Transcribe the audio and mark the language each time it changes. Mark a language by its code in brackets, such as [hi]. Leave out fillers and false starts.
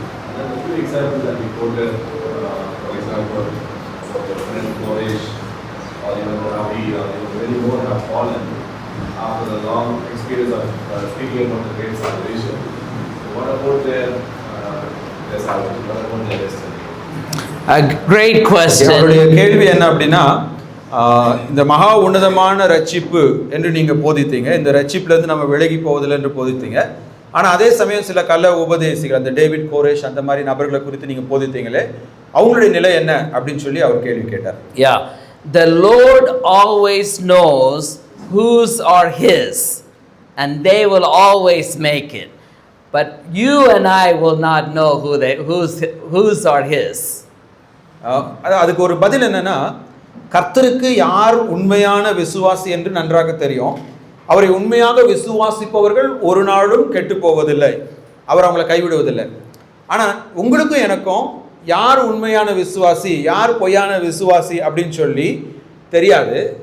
[en] And then the 2 examples that we quoted, for example, about the friend Koresh, or even Ravi, or even many more have fallen after the long experience of speaking about the great salvation. So what about their salvation? What about their destiny? A great question. [ta] என்னுடைய கேள்வி என்ன அப்படின்னா, இந்த மகா உன்னதமான ரட்சிப்பு என்று நீங்க போதித்தீங்க, இந்த ரட்சிப்புல இருந்து நம்ம விலகி போவதில்லை என்று போதித்தீங்க. ஆனா அதே சமயம் சில கள்ள உபதேசிகள், அந்த டேவிட் கோரேஷ் அந்த மாதிரி நபர்களை குறித்து நீங்க போதித்தீங்களே, அவங்களுடைய நிலை என்ன அப்படின்னு சொல்லி அவர் கேள்வி கேட்டார். [en] Yeah, the Lord always knows whose are his, and they will always make it. But you and I will not know whose are his. [ta] அதுக்கு ஒரு பதில் என்னன்னா, கர்த்தருக்கு யார் உண்மையான விசுவாசி என்று நன்றாக தெரியும். அவரை உண்மையாக விசுவாசிப்பவர்கள் ஒரு நாளும் கெட்டு போவதில்லை, அவர் அவங்களை கைவிடுவதில்லை. ஆனால் உங்களுக்கும் எனக்கும் யார் உண்மையான விசுவாசி யார் பொய்யான விசுவாசி அப்படின்னு சொல்லி தெரியாது.